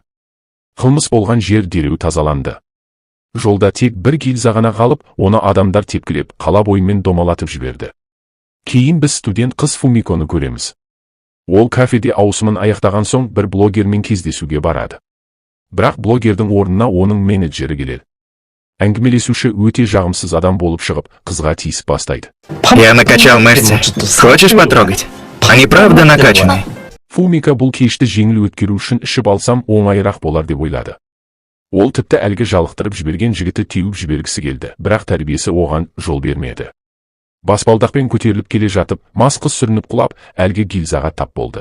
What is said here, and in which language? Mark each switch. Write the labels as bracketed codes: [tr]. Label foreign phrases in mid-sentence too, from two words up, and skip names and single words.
[kk] Қылмыс болған жер дереу тазаланды. Жолда тек бір гильза ғана қалып, оны адамдар тепкілеп, қала бойымен домалатып жіберді. Кейін біз студент қыз Фумиконы көреміз. Ол кафеде ауысымын аяқтаған соң бір блогермен кездесуге барады. Бірақ блогердің орнына оның менеджері келеді. Әңгімелесуші өте жағымсыз адам болып шығып, қызға тиісіп бастайды. [ru] Я накачал мышцы. Хочешь потрогать? Они правда накачаны. [kk] Фумика бұл кешті жеңіл өткеру үшін ішіп алсам оңайырақ болар деп ойлады. Ол тіпті әлгі жалықтырып жіберген жігіті теуіп жібергісі келді, бірақ тәрбиесі оған жол бермеді. Баспалдақпен көтеріліп келе жатып, мас қыз сүрініп құлап, әлгі гильзаға тап болды.